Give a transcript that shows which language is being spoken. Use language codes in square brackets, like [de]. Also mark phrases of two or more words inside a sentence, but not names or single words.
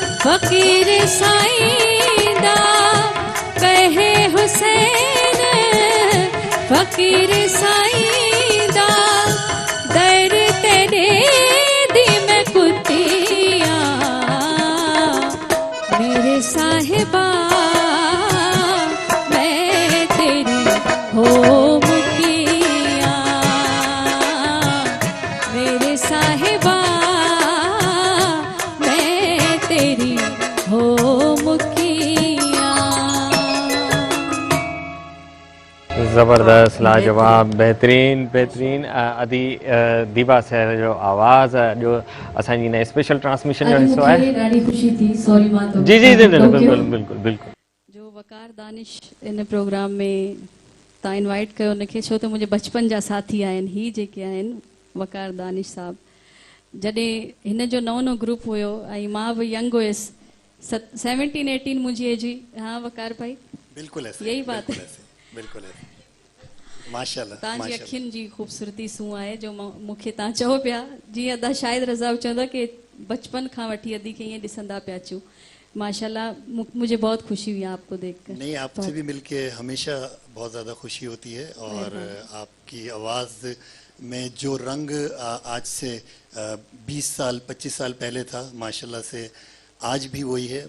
[pa] فقیر سائیں دا کہے حسین فقیر سائیں دا در تیرے دی میں کتیا میرے صاحبا میں تیری ہو مکیا میرے صاحبا میں تیری ہو مکیا. [sd] ज़बरदस्त, लाजवाब, बेहतरीन बेहतरीन अदी दीबा सर जो आवाज़ जो असांजी ने [en] special transmission [sd] जो हिस्सो है। ॾाढी ख़ुशी थी, सॉरी मां तो जी जी जी बिल्कुल बिल्कुल बिल्कुल। जो वकार दानिश इन प्रोग्राम में तव्हां इनवाइट कयो उनखे, छो त मुंहिंजे बचपन जा साथी आहिनि ही जेके आहिनि वकार दानिश साहब। जॾहिं हिन जो नओं नओं ग्रुप हुयो ऐं मां बि यंग हुयसि 17-18 मुंहिंजी एज हुई। [ur] ہاں وقار بھائی بالکل ایسے, یہی بات बिल्कुल है। ایسے، بالکل ایسے۔ ماشاءاللہ [sd] तव्हांजी माशाल्लाह। अखियुनि जी ख़ूबसूरती सूं आहे जो मूंखे तव्हां चओ पिया जीअं अदा शायदि रज़ा चवंदा कि बचपन खां वठी अदी खे ईअं ॾिसंदा पिया अचूं। [ur] ماشاءاللہ مجھے بہت خوشی ہوئی آپ کو دیکھ کر. نہیں، آپ سے بھی مل کے ہمیشہ بہت زیادہ خوشی ہوتی ہے اور آپ کی آواز میں جو رنگ آج سے 20 سال 25 سال پہلے تھا ماشاءاللہ سے آج بھی وہی ہے.